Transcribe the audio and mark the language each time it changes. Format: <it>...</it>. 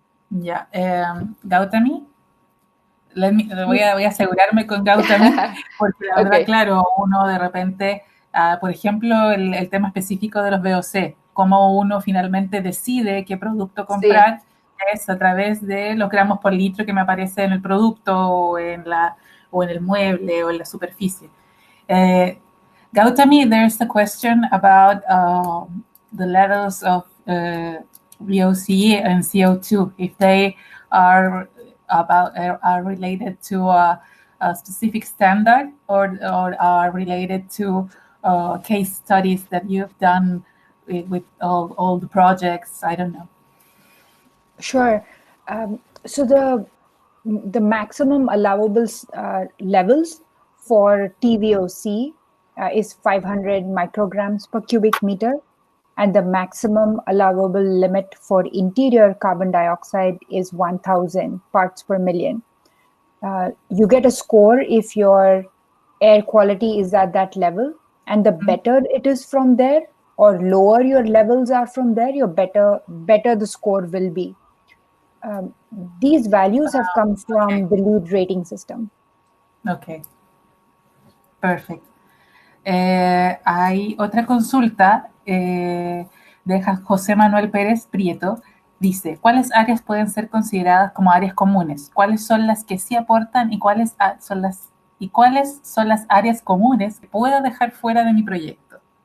<es>Ya, Gautami, voy a asegurarme con Gautami, porque la verdad, claro, uno de repente, por ejemplo, el tema específico de los VOC, cómo uno finalmente decide qué producto comprar, sí, es a través de los gramos por litro que me aparece en el producto o en el mueble o en la superficie.</es> <en>Gautami, there's a question about the levels of VOC and CO2, if they are related to a specific standard or are related to case studies that you've done with all the projects. I don't know. Sure. So the maximum allowable levels for TVOC is 500 micrograms per cubic meter, and the maximum allowable limit for interior carbon dioxide is 1000 parts per million. You get a score if your air quality is at that level, and the better it is from there or lower your levels are from there, your better the score will be. These values have come from the LEED rating system. Okay, perfect.</en> <es>Hay otra consulta de José Manuel Pérez Prieto. Dice, ¿cuáles áreas pueden ser consideradas como áreas comunes? ¿Cuáles son las que sí aportan y cuáles son las áreas comunes que puedo dejar fuera de mi proyecto?</es>